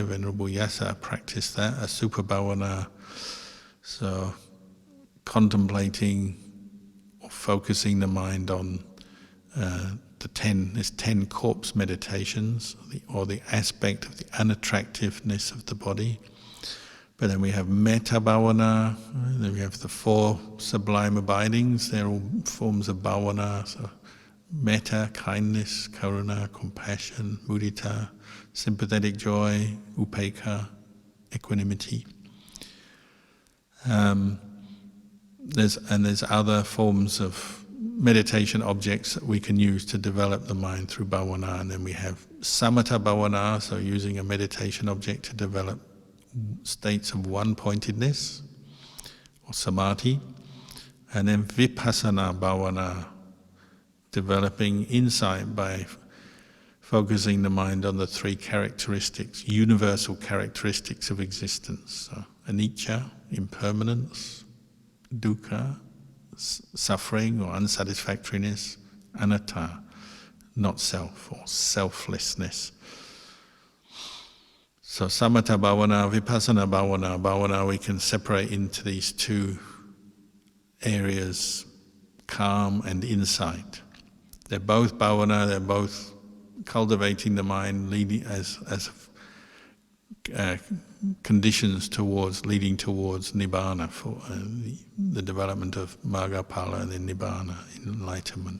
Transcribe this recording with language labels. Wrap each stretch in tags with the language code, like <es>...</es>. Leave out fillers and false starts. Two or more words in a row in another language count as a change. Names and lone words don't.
<en>Venerable Yasa practiced that, a super bhavana. So contemplating or focusing the mind on there's 10 corpse meditations, or the aspect of the unattractiveness of the body. But then we have</en> <pi>metta bhavana,</pi> <en>then we have the 4 sublime abidings, they're all forms of bhavana. So metta, kindness, karuna, compassion, mudita, sympathetic joy, upekkha, equanimity. There's other forms of meditation objects that we can use to develop the mind through bhavana. And then we have</en> <pi>samatha bhavana,</pi> <en>so using a meditation object to develop states of one-pointedness, or samadhi. And then</en> <pi>vipassana bhavana,</pi> <en>developing insight by focusing the mind on the 3 characteristics, universal characteristics of existence. So, anicca, impermanence; dukkha, suffering or unsatisfactoriness; anatta, not self or selflessness. So</en> <pi>samatha bhavana, vipassana bhavana</pi> <en>we can separate into these 2 areas, calm and insight. They're both bhavana, they're both cultivating the mind, leading as conditions leading towards nibbana, for the development of</en> <pi>magga, phala,</pi> <en>and then nibbana, enlightenment.</en>